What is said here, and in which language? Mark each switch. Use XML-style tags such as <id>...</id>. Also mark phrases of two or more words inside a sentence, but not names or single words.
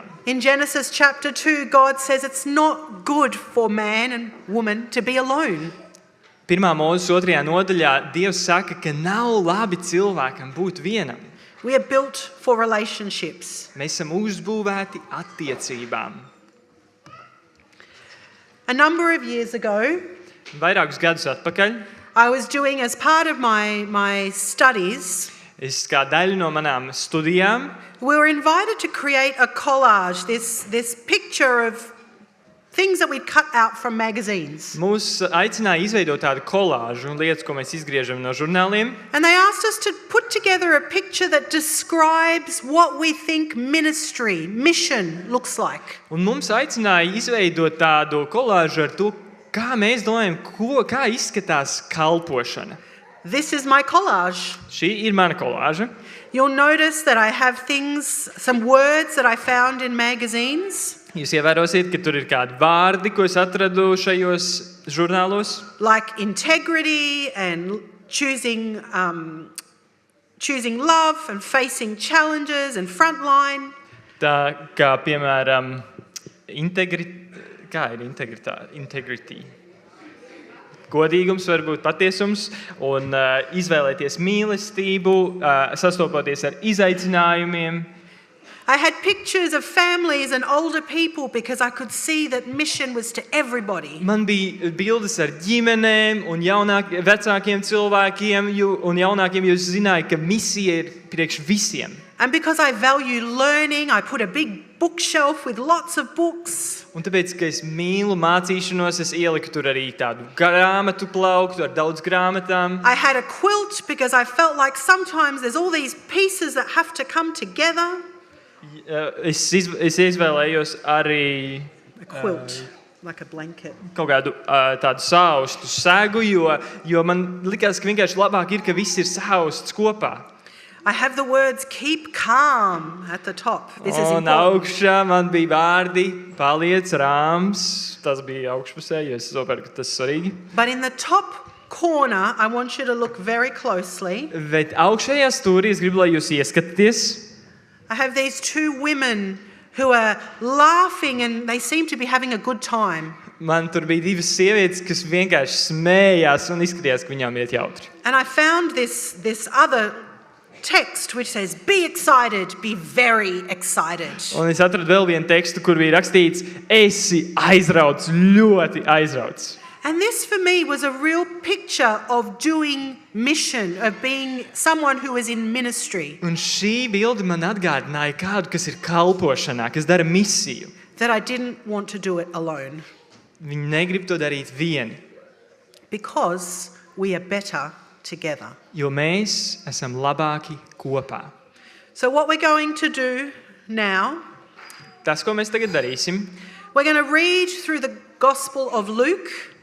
<en>In Genesis chapter 2, God says it's not good for man and woman to be alone.</en> <lv>1. Mūzes 2. nodaļā Dievs saka, ka nav labi cilvēkam būt vienam.</lv> <en>We are built for relationships.</en> <lv>Mēs esam uzbūvēti attiecībām.</lv> <en>A number of years ago,</en> <lv>Vairākus gadus atpakaļ</lv> <en>I was doing as part of my studies,</en> <lv>es kā daļu no manām studijām</lv> <en>we were invited to create a collage, this picture of things that we'd cut out from magazines.</en> <lv>mūs aicināja izveidot tādu kolāžu un lietas, ko mēs izgriežam no žurnāliem.</lv> <en>And they asked us to put together a picture that describes what we think ministry, mission looks like.</en> <lv>Un mums aicināja izveidot tādu kolāžu ar to, kā mēs domājam, kā izskatās kalpošana.</lv> <en>This is my collage.</en> <lv>Šī ir mana kolāža.</lv> <en>You'll notice that I have some words that I found in magazines,</en> <lv>Jūs ievērosiet, ka tur ir kādi vārdi, ko es atradu šajos žurnālos.</lv> <en>like integrity and choosing love and facing challenges and frontline.</en> <lv>Tā kā, piemēram, integrity. Godīgums, varbūt patiesums, un izvēlēties mīlestību, sastopoties ar izaicinājumiem.</lv> <en>I had pictures of families and older people because I could see that mission was to everybody.</en> <lv>Man bija bildes ar ģimenēm un vecākiem cilvēkiem, un jaunākiem, jo es zināju, ka misija ir priekš visiem.</lv> <en>And because I value learning, I put a big bookshelf with lots of books.</en> <lv>Un tāpēc, ka es mīlu mācīšanos, es ieliku tur arī tādu grāmatu plauktu ar daudz grāmatām.</lv> <en>I had a quilt because I felt like sometimes there's all these pieces that have to come together.</en> <lv>Es izvēlējos arī</lv> <en>A quilt, like a blanket.</en> <lv>kaut kādu tādu saustu segu, jo man likās, ka vienkārši labāk ir, ka viss ir sausts kopā.</lv> <en>I have the words keep calm at the top. This is</en> <lv>Un</lv> <en>important.</en> <lv>augšā man bija vārdi paliec rāms. Tas bija augšpusē, jo es saprotu, ka tas ir svarīgi.</lv> <en>But in the top corner, I want you to look very closely.</en> <lv>Bet augšējā stūrī es gribu, lai jūs ieskatāties.</lv> <en>I have these two women who are laughing and they seem to be having a good time.</en> <lv>Man tur bija divas sievietes, kas vienkārši smējās un izskatījās, ka viņām iet jautri.</lv> <en>And I found this other text which says, be excited, be very excited.</en> <lv>Un es atradu vēl vienu tekstu, kur bija rakstīts, esi aizrauts, ļoti aizrauts.</lv> <en>And this for me was a real picture of doing mission, of being someone who is in ministry,</en> <lv>Un šī bilde man atgādināja kādu, kas ir kalpošanā, kas dara misiju.</lv> <en>that I didn't want to do it alone</en> <lv>Viņi negrib to darīt vieni,</lv> <en>because we are better together.</en> <lv>jo mēs esam labāki kopā.</lv> <en>So what we're going to do now,</en> <lv>Tas, ko mēs tagad darīsim,</lv> <en>we're going to read through the Gospel of Luke.</en>